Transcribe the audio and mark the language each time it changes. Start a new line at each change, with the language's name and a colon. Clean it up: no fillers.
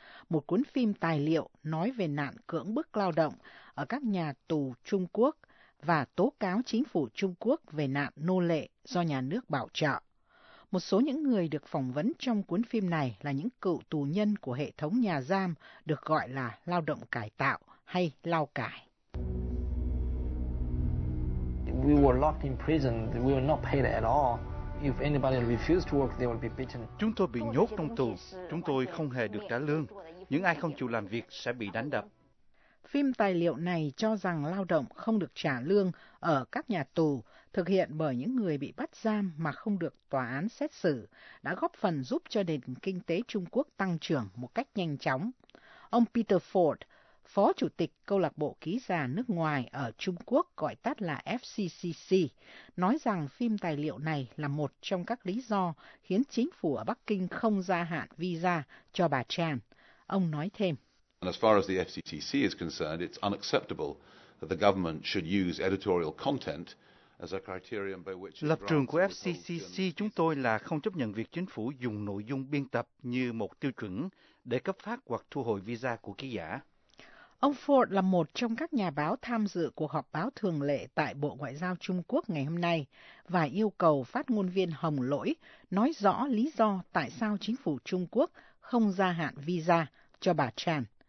Vietnamese: Một cuốn phim tài liệu nói về nạn cưỡng bức lao động ở các nhà tù Trung Quốc và tố cáo chính phủ Trung Quốc về nạn nô lệ do nhà nước bảo trợ. Một số những người được phỏng vấn trong cuốn phim này là những cựu tù nhân của hệ thống nhà giam được gọi là lao động cải tạo hay lao cải.
English: We were locked in prison. We were not paid at all. If anybody refused to work, they would be beaten.
Vietnamese: Chúng tôi bị nhốt trong tù. Chúng tôi không hề được trả lương. Những ai không chịu làm việc sẽ bị đánh đập. Phim tài liệu này cho rằng lao động không được trả lương ở các nhà tù thực hiện bởi những người bị bắt giam mà không được tòa án xét xử đã góp phần giúp cho nền kinh tế Trung Quốc tăng trưởng một cách nhanh chóng. Ông Peter Ford, Phó Chủ tịch Câu lạc bộ Ký giả nước ngoài ở Trung Quốc gọi tắt là FCCC, nói rằng phim tài liệu này là một trong các lý do khiến chính phủ ở Bắc Kinh không gia hạn visa cho bà Chan. Ông nói thêm.
English: And as far as the FCCC is concerned, it's unacceptable that the government should use editorial content as a criterion by which...
Vietnamese: Lập trường của FCCC chúng tôi là không chấp nhận việc chính phủ dùng nội dung biên tập như một tiêu chuẩn để cấp phát hoặc thu hồi visa của ký giả. Ông Ford là một trong các nhà báo tham dự cuộc họp báo thường lệ tại Bộ Ngoại giao Trung Quốc ngày hôm nay và yêu cầu phát ngôn viên Hồng Lỗi nói rõ lý do tại sao chính phủ Trung Quốc không gia hạn visa cho bà Chan.